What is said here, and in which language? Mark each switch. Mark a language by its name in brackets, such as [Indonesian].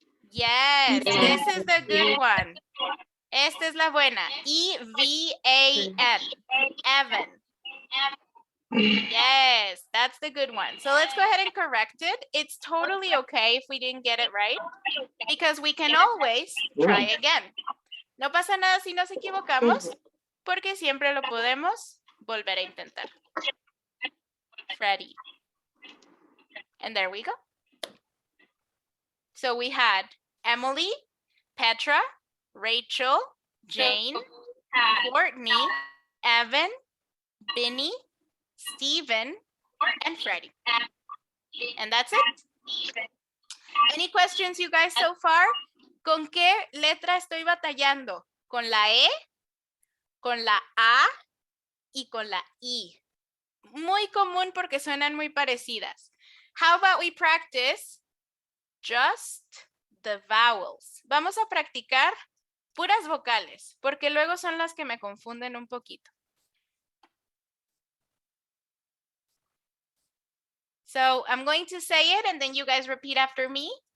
[English] Yes, this is the good one. [Spanish] Esta es la buena. [English] E-V-A-N. Evan. Yes, that's the good one. So let's go ahead and correct it. It's totally okay if we didn't get it right, because we can always try again. [Spanish] No pasa nada si nos equivocamos, porque siempre lo podemos volver a intentar. [English] Freddy. And there we go. So we had Emily, Petra, Rachel, Jane, Courtney, Evan, Binny, Steven, and Freddie. And that's it. Any questions, you guys, so far? [Spanish] ¿Con qué letra estoy batallando? ¿Con la E, con la A y con la I? Muy común porque suenan muy parecidas. [English] How about we practice just the vowels? [Spanish] Vamos a practicar puras vocales, porque luego son las que me confunden un poquito. [English] So I'm going to say it and then you guys repeat after me.